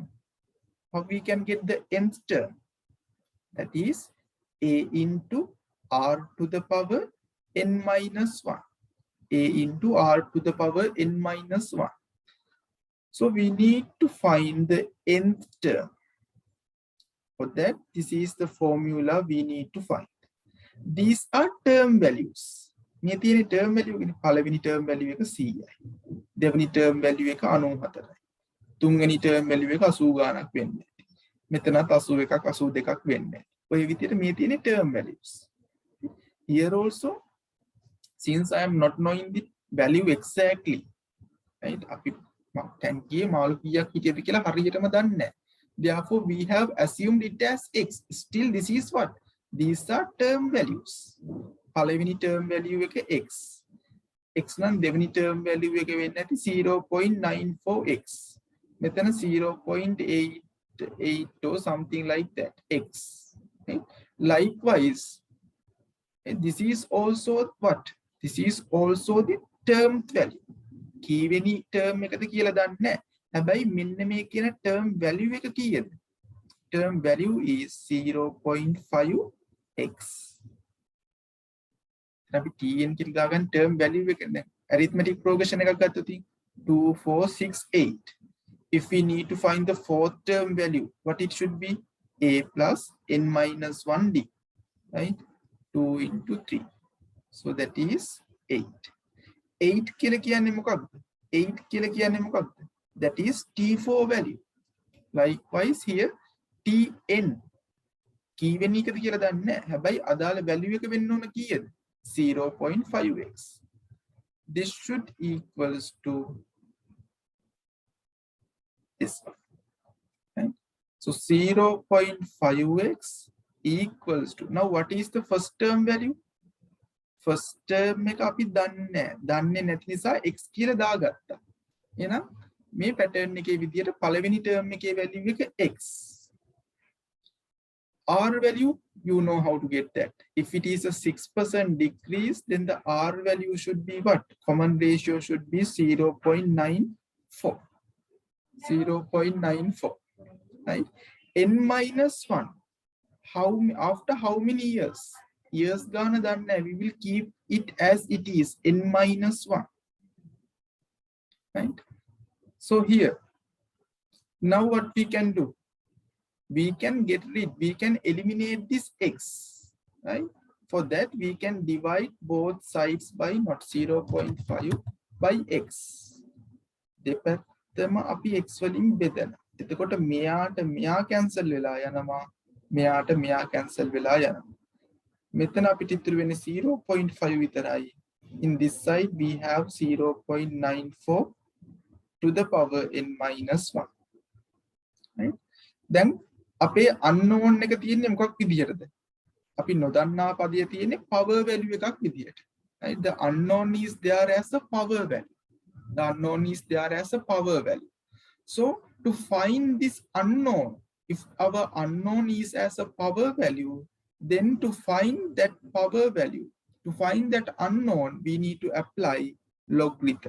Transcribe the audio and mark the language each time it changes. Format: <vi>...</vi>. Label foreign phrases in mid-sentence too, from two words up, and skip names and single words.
<en>How we can get the nth term? That is a into r to the power n minus 1. A into r to the power n minus 1. So we need to find the nth term. For that, this is the formula we need to find. These are term values.</en> <si>මේ තියෙන</si> <en>term value</en> <si>එක පළවෙනි</si> <en>term value</en> <si>එක 100යි. දෙවෙනි</si> <en>term value</en> <si>එක 94යි. තුන්වෙනි</si> <en>term value</en> <si>එක 80 ගාණක් වෙන්නේ. මෙතනත් 81ක් 82ක් වෙන්නේ. ඔය විදිහට මේ තියෙන</si> <en>term values. Here also, since I am not knowing the value exactly, right?</en> <si>අපි ටැංකියේ මාළු කීයක් හිටියද කියලා හරියටම දන්නේ නැහැ.</si> <en>Therefore, we have assumed it as x. Still, this is what? These are term values.</en> <si>පළවෙනි</si> <en>term value</en> <si>එක x. x නම් දෙවෙනි</si> <en>term value</en> <si>එක වෙන්නේ නැති 0.94x.</si> <en>මෙතන 0.88 or something like that. x. Okay? Likewise, this is also what? This is also the term value.</en> <si>කීවෙනි term එකද කියලා දන්නේ නැහැ. හැබැයි මෙන්න මේ කියන</si> <en>term value</en> <si>එක කීයද?</si> <en>Term value is 0.5x.</en> <si>අපි tn කියලා දාගන්න</si> <en>term value</en> <si>එක දැන්</si> <en>arithmetic progression</en> <si>එකක් ගත්තොත් 2 4 6 8.</si> <en>If we need to find the fourth term value, what it should be? A plus n minus 1d, right? 2 into 3. So that is 8.</en> <si>8 කියලා කියන්නේ මොකක්ද? 8 කියලා කියන්නේ මොකක්ද?</si> <en>That is T4 value. Likewise here Tn</en> <si>කීවෙනි එකද කියලා දන්නේ නැහැ. හැබැයි අදාළ value එක වෙන්න ඕන කීයද? 0.5x.</si> <en>This should equals to this one. Right? So 0.5x equals to, now what is the first term value? first term</en> <si>එක අපි දන්නේ නැති නිසා x කියලා දාගත්තා. එහෙනම් මේ pattern එකේ විදියට පළවෙනි term එකේ value එක x.</si> <en>R value, you know how to get that. If it is a 6% decrease, then the R value should be what? Common ratio should be 0.94. 0.94, right? N minus 1. After how many years? Years gonna done, we will keep it as it is, N minus 1. Right? So here, now what we can do? We can eliminate this x, right? For that, we can divide both sides by not 0.5 by x.</en> <si>දෙපැත්තම අපි x වලින් බෙදලා. එතකොට මෙයාට මෙයා cancel වෙලා යනවා. මෙයාට මෙයා cancel වෙලා යනවා. මෙතන අපිට ඉතුරු වෙන්නේ 0.5 විතරයි.</si> <en>In this side, we have 0.94 to the power n minus 1. Right? Then</en> <si>අපේ unknown එක තියෙන්නේ මොකක් විදියටද? අපි නොදන්නා පදයේ තියෙන්නේ</si> <en>power value</en> <si>එකක් විදියට.</si> <en>Right? The unknown is there as a power value. The unknown is there as a power value. So to find this unknown, if our unknown is as a power value, then to find that power value, to find that unknown, we need to apply logarithm.</en>